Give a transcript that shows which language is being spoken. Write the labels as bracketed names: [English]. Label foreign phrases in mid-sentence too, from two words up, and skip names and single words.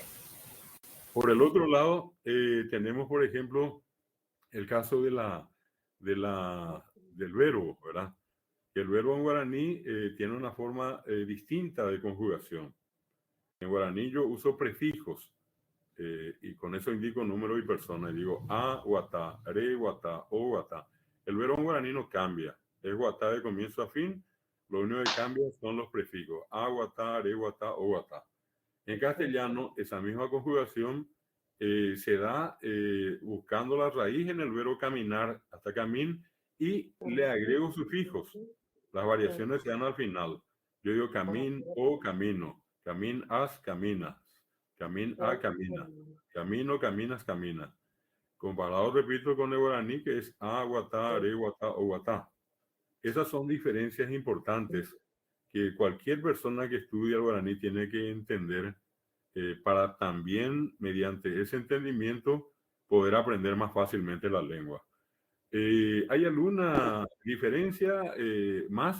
[Spanish] Por el otro lado, tenemos, por ejemplo, el caso del verbo, ¿verdad? El verbo en guaraní tiene una forma distinta de conjugación. En guaraní yo uso prefijos y con eso indico número y persona. Y digo a, [Guarani] guatá, re, guatá, o, guatá. [Spanish] El verbo en guaraní no cambia. Es guatá de comienzo a fin. Lo único que cambia son los prefijos. A, [Guarani] guatá, re, guatá, o, guatá. [Spanish] En castellano, esa misma conjugación se da buscando la raíz en el verbo caminar, hasta camin, y le agrego sufijos. Las variaciones se dan al final. Yo digo camin o camino, camin as, caminas, camin a, camina, camino, caminas, camina. Comparado, repito, con el guaraní, que es a, [Guarani] guatá, are, guatá, o, guatá. [Spanish] Esas son diferencias importantes que cualquier persona que estudia el guaraní tiene que entender para también, mediante ese entendimiento, poder aprender más fácilmente la lengua. ¿Hay alguna diferencia más?